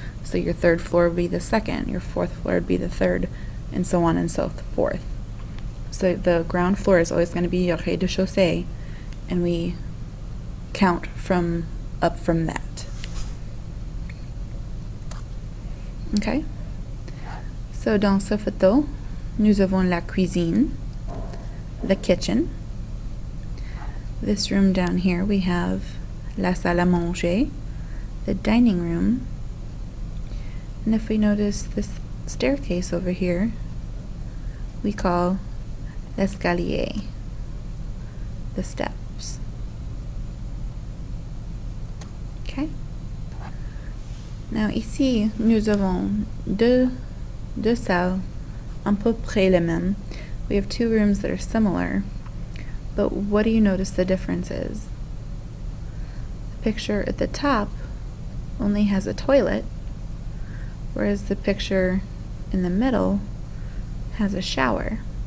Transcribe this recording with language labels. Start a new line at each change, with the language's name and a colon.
English: So your third floor would be the second, your fourth floor would be the third, and so on and so forth. So the ground floor is always going to be your rez-de-chaussée, and we count up from that. Okay?
French: So dans ce photo, nous avons la cuisine, the kitchen.
English: This room down here we have la salle à manger, the dining room. And if we notice this staircase over here, we call l'escalier, the steps. Okay?
French: Now ici, nous avons deux salles à peu près les mêmes.
English: We have two rooms that are similar, but what do you notice the difference is? The picture at the top only has a toilet, whereas the picture in the middle has a shower.